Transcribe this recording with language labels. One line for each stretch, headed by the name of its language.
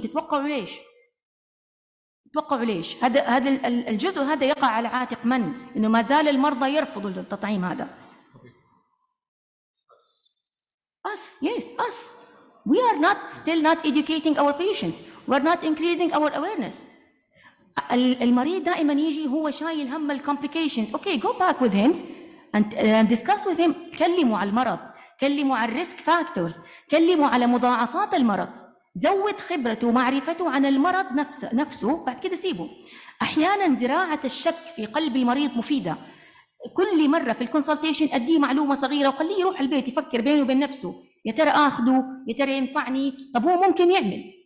Arabic: تتوقعوا ليش؟ هذا الجزء هذا يقع على عاتق من؟ إنه ما زال المرضى يرفضوا التطعيم هذا.
English: Us. We are still not educating our patients. We are not increasing our awareness.
Arabic: المريض دائما يجي هو شايل هم الcomplications.
English: Okay, go back with him and discuss with him.
Arabic: كلموا على المرض، كلموا على الريسك فاكتورز، كلموا على مضاعفات المرض، زود خبرته ومعرفته عن المرض نفسه، بعد كده سيبه. أحيانا زراعة الشك في قلب المريض مفيدة. كل مرة في الكونسلتيشن أديه معلومة صغيرة وخليه يروح البيت يفكر بينه وبين نفسه، يا ترى آخذه، يا ترى ينفعني، طب هو ممكن يعمل.